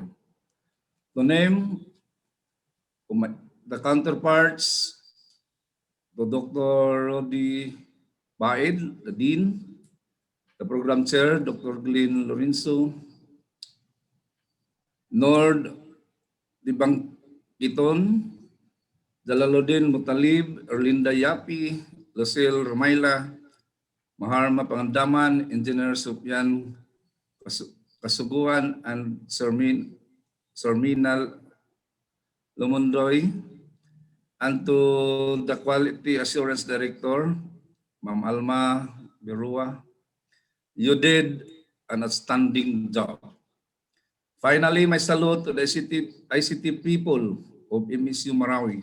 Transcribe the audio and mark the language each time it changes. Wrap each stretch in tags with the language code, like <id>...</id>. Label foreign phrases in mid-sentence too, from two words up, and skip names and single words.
<en>To name the counterparts, to Dr. Rodi Baid, the Dean, the Program Chair, Dr. Glenn Lorenzo, Nord Dibangkiton, Jalaluddin Mutalib, Erlinda Yapi, Lucille Ramayla, Maharma Pangandaman, Engineer Sufyan Kasuguan, and Serminal Lumundoy, and to the Quality Assurance Director, Ma'am Alma Berua. You did an outstanding job. Finally, my salute to the ICT people of MSU Marawi.</en>